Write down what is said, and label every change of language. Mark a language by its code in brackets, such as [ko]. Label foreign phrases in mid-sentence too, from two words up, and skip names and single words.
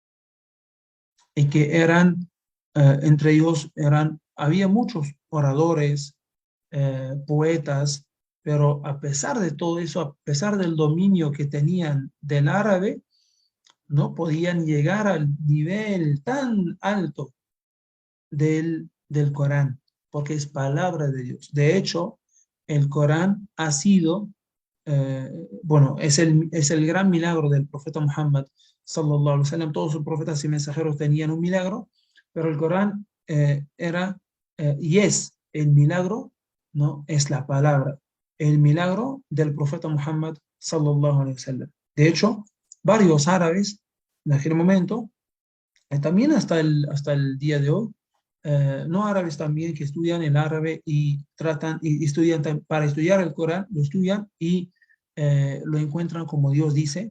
[es] Y que eran, entre ellos, había muchos oradores, poetas, pero a pesar de todo eso, a pesar del dominio que tenían del árabe, no podían llegar al nivel tan alto del Corán, porque es palabra de Dios. De hecho, el Corán ha sido, bueno, es el gran milagro del profeta Muhammad, [ar] صلى الله عليه وسلم. [es] Todos sus profetas y mensajeros tenían un milagro, pero el Corán era y es el milagro, ¿no? Es la palabra, el milagro del profeta Muhammad, [ar] صلى الله عليه وسلم. [es] De hecho, varios árabes en aquel momento, también hasta el día de hoy, no árabes también que estudian el árabe y tratan y estudian para estudiar el Corán, lo estudian y lo encuentran como Dios dice.